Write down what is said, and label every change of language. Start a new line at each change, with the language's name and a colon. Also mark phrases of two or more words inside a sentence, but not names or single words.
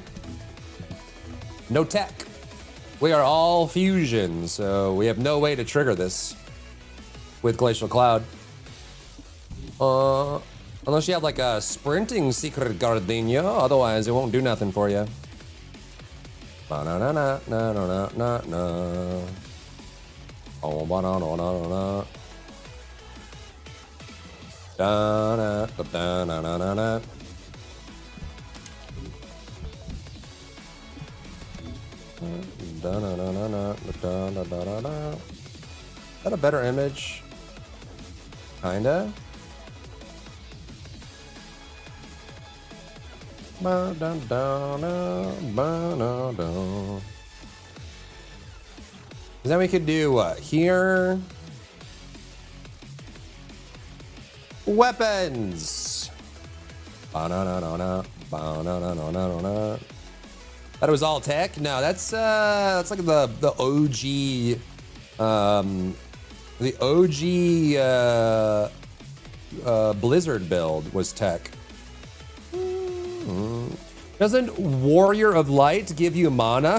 English: No tech. We are all fusion, so we have no way to trigger this. with Glacial Cloud. Unless you have like a sprinting secret gardenia, otherwise it won't do nothing for you. Ba-na-na-na-na-na-na-na. Oh, ba-na-na-na-na-na. Da-na-da-da-na-na-na. Da-na-na-na-na-da-da-da-da-da. Is that a better image? Kinda. Ba-da-da-da-ba-da-da. Then we could do what? Here. Weapons. Ba-na-na-na-na. Ba-na-na-na-na-na. That was all tech? No, that's like the OG Blizzard build was tech. Doesn't Warrior of Light give you mana?